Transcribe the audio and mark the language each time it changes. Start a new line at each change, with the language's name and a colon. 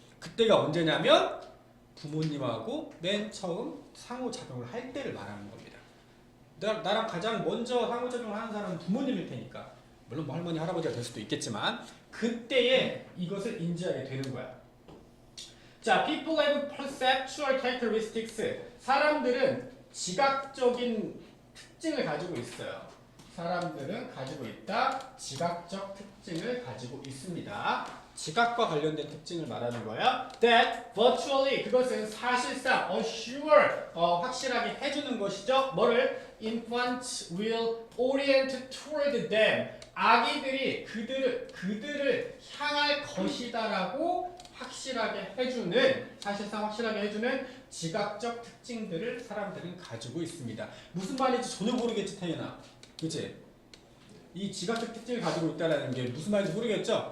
Korean: 그때가 언제냐면 부모님하고 맨 처음 상호작용을 할 때를 말하는 겁니다. 나랑 가장 먼저 상호작용을 하는 사람은 부모님일 테니까 물론 뭐 할머니 할아버지가 될 수도 있겠지만 그때에 이것을 인지하게 되는 거야.
English: 자, people have perceptual characteristics.
Korean: 사람들은 지각적인 특징을 가지고 있어요. 사람들은 가지고 있다. 지각적 특징을 가지고 있습니다. 지각과 관련된 특징을 말하는 거야.
English: That virtually
Korean: 그것은 사실상
English: assure
Korean: 확실하게 해주는 것이죠. 뭐를?
English: Infants will orient toward them.
Korean: 아기들이 그들을 향할 것이다라고 확실하게 해주는 사실상 확실하게 해주는 지각적 특징들을 사람들은 가지고 있습니다. 무슨 말인지 전혀 모르겠지 태연아. 그치? 이 지각적 특징을 가지고 있다는 게 무슨 말인지 모르겠죠?